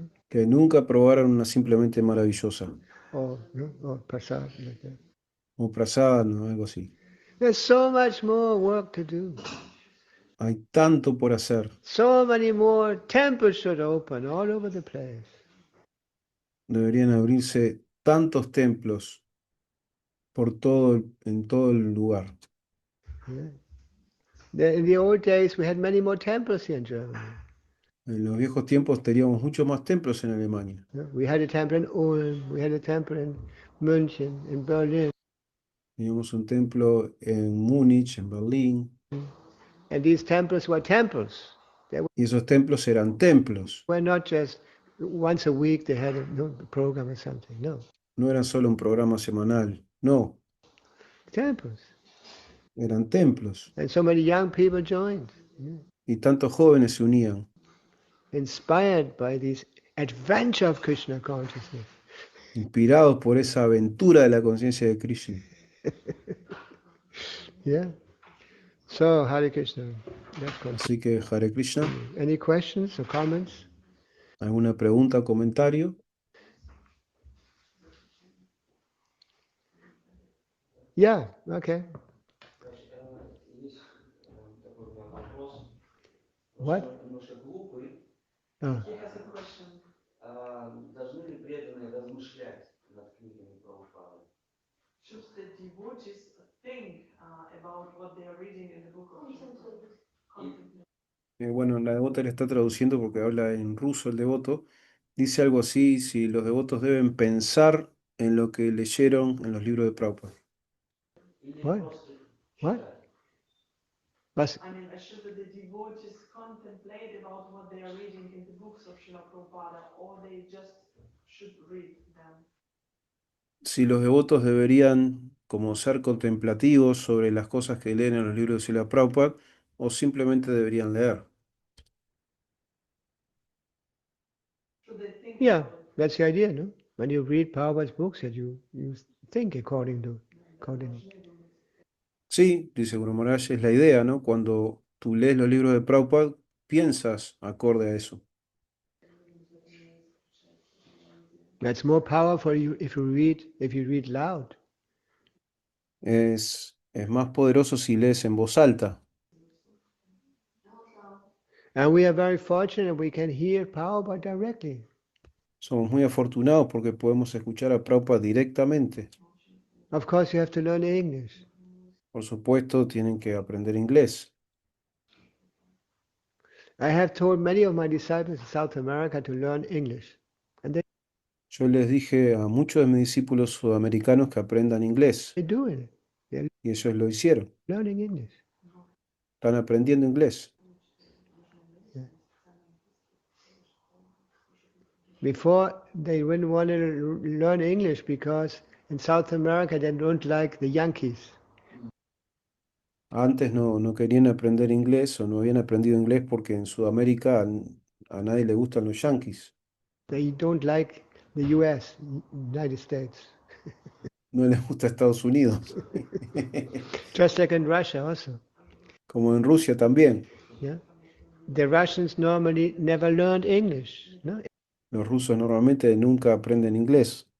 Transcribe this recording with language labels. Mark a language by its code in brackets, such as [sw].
[es] Que nunca probaron una simplemente maravillosa. [en] Or prasad, like that. [es] O prasad, algo así. [en] There's so much more work to do. [es] Hay tanto por hacer. [en] So many more temples should open all over the place. [es] Deberían abrirse tantos templos en todo el lugar. [en] In the old days, we had many more temples here in Germany. [es] En los viejos tiempos teníamos muchos más templos en Alemania. [en] We had a temple in Ulm, we had a temple in München, in Berlin. [es] Teníamos un templo en Múnich, en Berlín. [en] And these temples were temples. [es] Y esos templos eran templos. [en] Were not just once a week they had a program or something. [es] No. No eran solo un programa semanal. No. [en] Temples. [es] Eran templos. [en] And so many young people joined. [es] y tantos jóvenes se unían, [en] inspired by this adventure of Krishna consciousness. [es] inspirados por esa aventura de la conciencia de Krishna. [en] Yeah. So, Hare Krishna. Let's continue. [es] Así que Hare Krishna, [en] Any questions or comments? [es] ¿alguna pregunta o comentario? [en] Yeah, okay. [ru] Есть такой к вам вопрос. [en] What? [ru] Немножко глупый. [en] Oh. He has a question. [ru] Должны ли преданные размышлять над книгами Прабхупады? [en] Should the devotees think about what they are reading in the book of Contemplate? [es] Bueno, la devota le está traduciendo porque habla en ruso el devoto. Dice algo así, si los devotos deben pensar en lo que leyeron en los libros de Prabhupada. [ru] Или [en] What? [ru] просто [en] What? [ru] читать? [de] Was? [en] I mean, should the devotees contemplate about what they are reading in the books of Srila Prabhupada, or they just should read them? [es] Si los devotos deberían como ser contemplativos sobre las cosas que leen en los libros de Srila Prabhupada o simplemente deberían leer. [en] Should they think Yeah, about it? that's the idea, no? When you read Prabhupada's books, that you think accordingly. [es] Sí, dice Guru Maharaj, es la idea, ¿no? Cuando tú lees los libros de Prabhupada, piensas acorde a eso. [en] That's more powerful if you read loud. [es] Es más poderoso si lees en voz alta. [en] And we are very fortunate we can hear Prabhupada directly. [es] Somos muy afortunados porque podemos escuchar a Prabhupada directamente. [en] Of course, you have to learn English. [es] Por supuesto, tienen que aprender inglés. [en] I have told many of my disciples in South America to learn English. [es] Yo les dije a muchos de mis discípulos sudamericanos que aprendan inglés [en] They do it. They're [es] y ellos lo hicieron. [en] learning English. [es] Están aprendiendo inglés. [en] Before, they wouldn't want to learn English because in South America they don't like the Yankees. [es] Antes no querían aprender inglés o no habían aprendido inglés porque en Sudamérica a nadie le gustan los yanquis. [en] They don't like the US, United States. [es] No les gusta Estados Unidos. [en] Just like in Russia also. [es] Como en Rusia también. [en] Yeah. The Russians normally never learned English, no? [es] Los rusos normalmente nunca aprenden inglés.